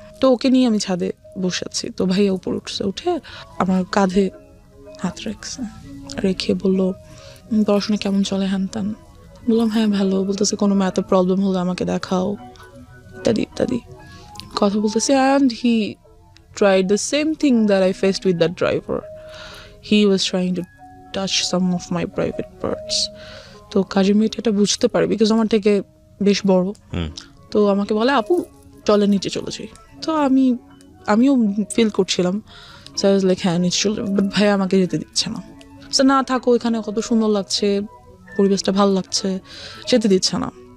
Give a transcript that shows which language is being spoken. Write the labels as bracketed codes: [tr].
[bn] তো ওকে নিয়ে আমি ছাদে বসে আছি। তো ভাইয়া উপরে উঠে আমার কাঁধে হাত রেখে বললো, পড়াশোনা কেমন চলে, হ্যান ত্যান। বললাম হ্যাঁ ভালো। বলতেছে কোনো ম্যাথে প্রবলেম হলে আমাকে দেখাও, ইত্যাদি ইত্যাদি কথা বলতেছে। [en] And he tried the same thing that I faced with that driver. He was trying to touch some of my private parts. [bn] তো কাজের মেয়েটা এটা বুঝতে পারে, বিকজ আমার থেকে বেশ বড়। তো আমাকে বলে, আপু চলে নিচে চলে যাই। তো আমিও ফিল করছিলাম [en] so I was like [bn] হ্যাঁ নিশ্চয়, বাট ভাইয়া আমাকে যেতে দিচ্ছে না। সো না থাকো, এখানে কত সুন্দর লাগছে, পরিবেশটা ভালো লাগছে, যেতে দিচ্ছে না।